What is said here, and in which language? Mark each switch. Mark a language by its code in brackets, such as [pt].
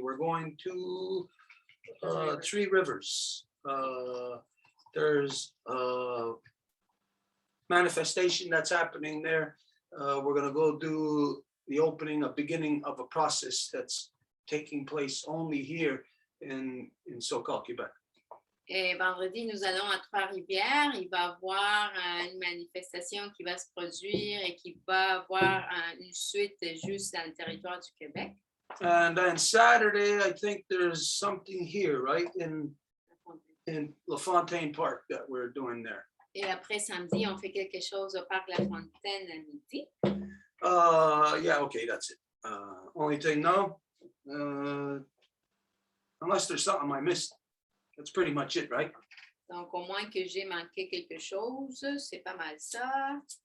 [en] We're going to Three Rivers. There's a manifestation that's happening there. We're going to go do the beginning of a process that's taking place only here in SoCal, Quebec. [fr] Et vendredi, nous allons à Trois-Rivières. Il va y avoir une manifestation qui va se produire et qui va avoir une suite juste dans le territoire du Québec. [en] And then Saturday, I think there's something here, right? In LaFontaine Park that we're doing there. [fr] Et après samedi, on fait quelque chose au parc La Fontaine à midi. [en] Yeah, okay, that's it. Only thing now, unless there's something I missed, that's pretty much it, right? [fr] Donc, au moins que j'ai manqué quelque chose, c'est pas mal ça.